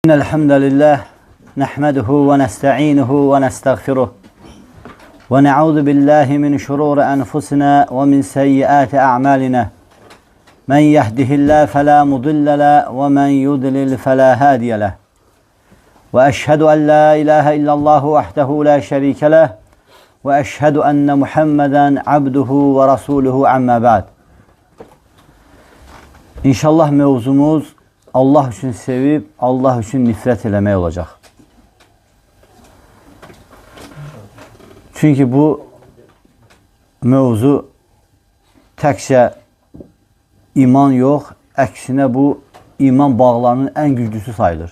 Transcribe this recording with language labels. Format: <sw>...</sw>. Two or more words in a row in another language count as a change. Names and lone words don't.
<ar>إن الحمد لله نحمده ونستعينه ونستغفره ونعوذ بالله من شرور أنفسنا ومن سيئات أعمالنا من يهده الله فلا مضل له ومن يضلل فلا هادي له وأشهد أن لا إله إلا الله وحده لا شريك له وأشهد أن محمدا عبده ورسوله عما بعد.</ar> <az>İnşallah mevzumuz Allah üçün sevib, Allah üçün nifrət eləmək olacaq. Çünki bu mevzu təkcə iman yox, əksinə bu iman bağlarının ən güclüsü sayılır.</az>